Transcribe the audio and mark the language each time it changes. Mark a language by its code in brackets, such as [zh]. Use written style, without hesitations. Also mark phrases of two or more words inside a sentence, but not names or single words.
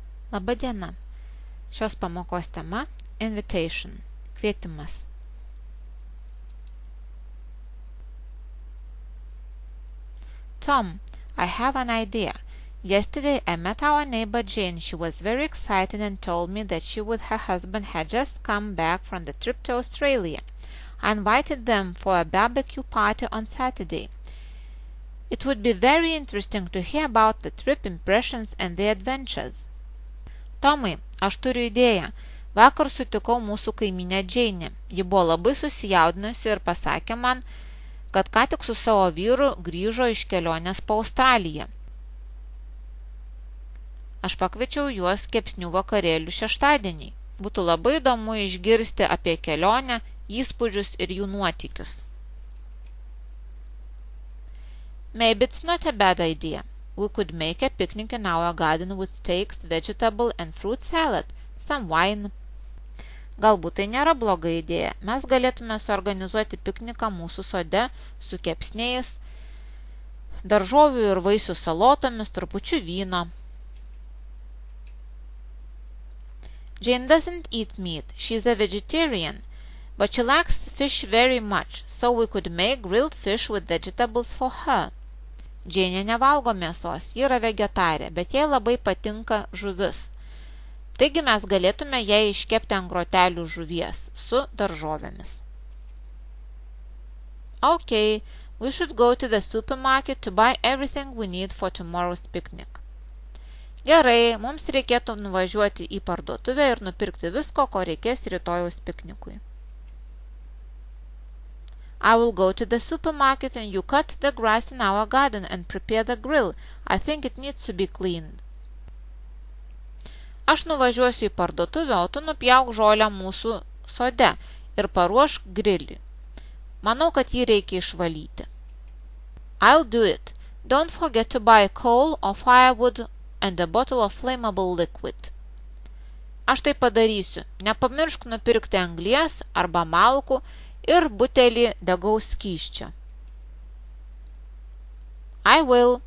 [lt] Labą dieną. Šios pamokos tema invitation, kvietimas. [en] Tom, I have an idea. Yesterday I met our neighbor Jane. She was very excited and told me that she with her husband had just come back from the trip to Australia. I invited them for a barbecue party on Saturday. It would be very interesting to hear about the trip, impressions and the adventures. [lt] Tomai, aš turiu idėją. Vakar sutikau mūsų kaimynę Džeinę. Ji buvo labai susijaudinusi ir pasakė man, kad ką tik su savo vyru grįžo iš kelionės po Australiją. Aš pakviečiau juos kepsnių vakarėlių šeštadienį. Būtų labai įdomu išgirsti apie kelionę, įspūdžius ir jų nuotykius. [en] Maybe it's not a bad idea. We could make a picnic in our garden with steaks, vegetable and fruit salad, some wine. [lt] Galbūt tai nėra bloga idėja. Mes galėtume suorganizuoti pikniką mūsų sode su kepsniais, daržovių ir vaisių salotomis, trupučiu vyno. [en] Jane doesn't eat meat. She's a vegetarian, but she likes fish very much, so we could make grilled fish with vegetables for her. [lt] Džeinė nevalgo mėsos, ji yra vegetarė, bet jai labai patinka žuvis. Taigi mes galėtume jai iškepti ant grotelių žuvies su daržovėmis. [en] Okay, we should go to the supermarket to buy everything we need for tomorrow's picnic. [lt] Gerai, mums reikėtų nuvažiuoti į parduotuvę ir nupirkti visko, ko reikės rytojaus piknikui. [en] I will go to the supermarket and you cut the grass in our garden and prepare the grill. I think it needs to be cleaned. [lt] Aš nuvažiuosiu į parduotuvę, o tu nupjauk žolę mūsų sode ir paruošk grilį. Manau, kad jį reikia išvalyti. [en] I'll do it. Don't forget to buy coal or firewood and a bottle of flammable liquid. [lt] Aš tai padarysiu. Nepamiršk nupirkti anglies arba malkų ir butelį degaus skysčio. [en] I will.